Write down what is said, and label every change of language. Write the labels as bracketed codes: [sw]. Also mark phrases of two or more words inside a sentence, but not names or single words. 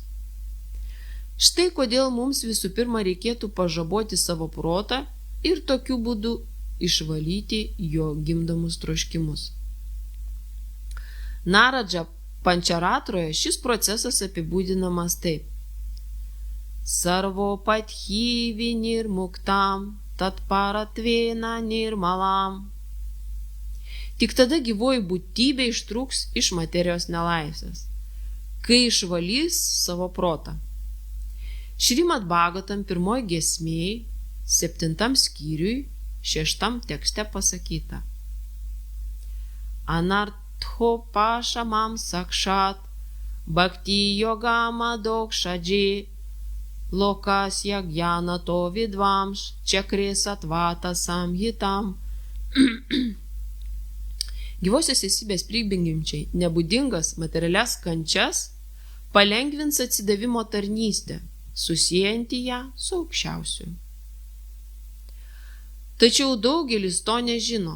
[lt] Štai kodėl mums visų pirma reikėtų pažaboti savo protą ir tokiu būdu išvalyti jo gimdomus troškimus. Naradža Pančaratroje šis procesas apibūdinamas taip. [sa] सर्वो पथ्यवि निर्मुक्तम्, तत् परत्वेन निर्मलम्. [lt] Tik tada gyvoji būtybė ištrūks iš materijos nelaisvės, kai išvalys savo protą. Šrimad Bhagavatam 1 giesmėj, 7 skyriui, 6 tekste pasakyta. [sa] अनर्थो पशमम् साक्षात्, भक्ति योगम दोक्षद्जि, लोकस्य ज्ञानतो विद्वांश्, चक्रिस् अत्वत संहितम्. [lt] Gyvosios esybės prigimčiai nebūdingas materialias kančias palengvins atsidavimo tarnystę, susiejantį ją su aukščiausiu. Tačiau daugelis to nežino.